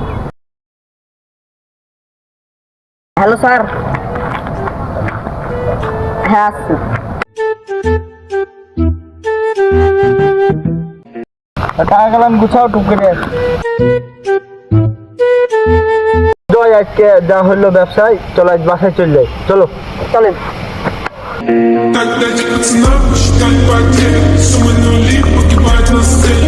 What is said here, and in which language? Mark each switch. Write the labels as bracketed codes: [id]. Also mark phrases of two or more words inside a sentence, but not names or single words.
[bn] হ্যালো স্যার, হ্যাঁ আসছি। টাকা গেলাম, গুছাও টুক করে। আজকে যা হলো ব্যবসায়, চলো আজ বাসায় চলে যাই, চলো চলেন। [ru] Так дать пацанам посчитать потери, суммы нули, погибать на